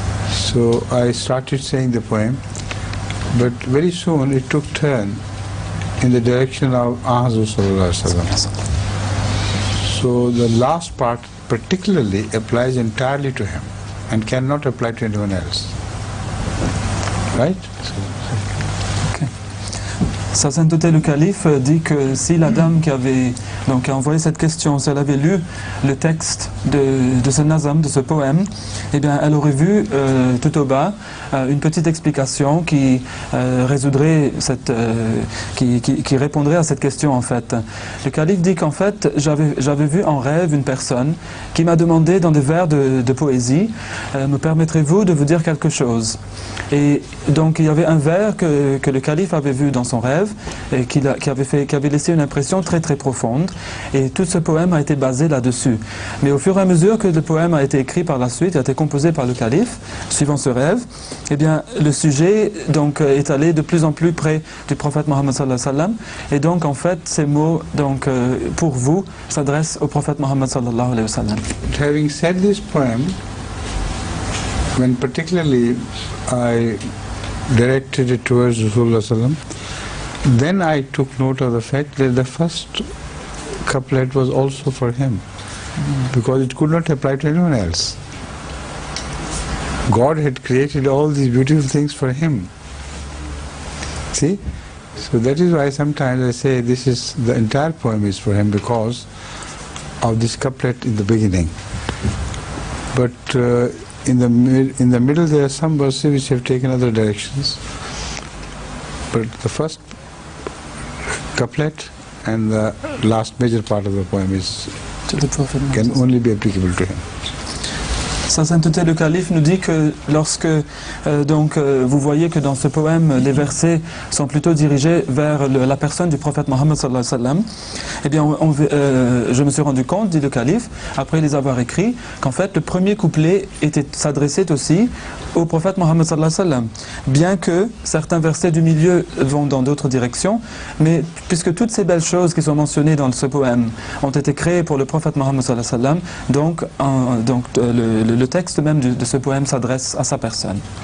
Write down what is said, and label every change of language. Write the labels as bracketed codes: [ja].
[en] So I started saying the poem, but very soon it took turn in the direction of Ahazur Sallallahu Alaihi Wasallam. So the last part particularly applies entirely to him and cannot apply to anyone else. Right? [fr] Sa sainteté le calife dit que si la dame qui avait donc envoyé cette question, si elle avait lu le texte de ce nazam, de ce poème, eh bien elle aurait vu tout au bas une petite explication qui résoudrait cette, qui répondrait à cette question en fait. Le calife dit qu'en fait j'avais vu en rêve une personne qui m'a demandé dans des vers de poésie, me permettrez-vous de vous dire quelque chose? Et donc il y avait un vers que le calife avait vu dans son rêve et qui avait laissé une impression très très profonde, et tout ce poème a été basé là-dessus. Mais au fur et à mesure que le poème a été écrit par la suite, a été composé par le calife, suivant ce rêve, eh bien le sujet donc est allé de plus en plus près du prophète Mohammed sallallahu alayhi wa sallam, et donc en fait ces mots donc pour vous s'adressent au prophète Mohammed sallallahu alayhi wa sallam. [en] Having said this poem, when particularly I directed it towards Rasulullah sallam, then I took note of the fact that the first couplet was also for him, because it could not apply to anyone else. God had created all these beautiful things for him. See? So that is why sometimes I say the entire poem is for him because of this couplet in the beginning. But in the middle there are some verses which have taken other directions. But the first couplet and the last major part of the poem is To the Prophet can only be applicable to him. [fr] Sa Sainteté le Calife nous dit que lorsque vous voyez que dans ce poème les versets sont plutôt dirigés vers la personne du prophète Mohammed sallallahu alayhi wa sallam, eh bien je me suis rendu compte, dit le Calife, après les avoir écrits, qu'en fait le premier couplet s'adressait aussi au prophète Mohammed sallallahu alayhi wa sallam, bien que certains versets du milieu vont dans d'autres directions, mais puisque toutes ces belles choses qui sont mentionnées dans ce poème ont été créées pour le prophète Mohammed sallallahu alayhi wa sallam, donc le texte même de ce poème s'adresse à sa personne.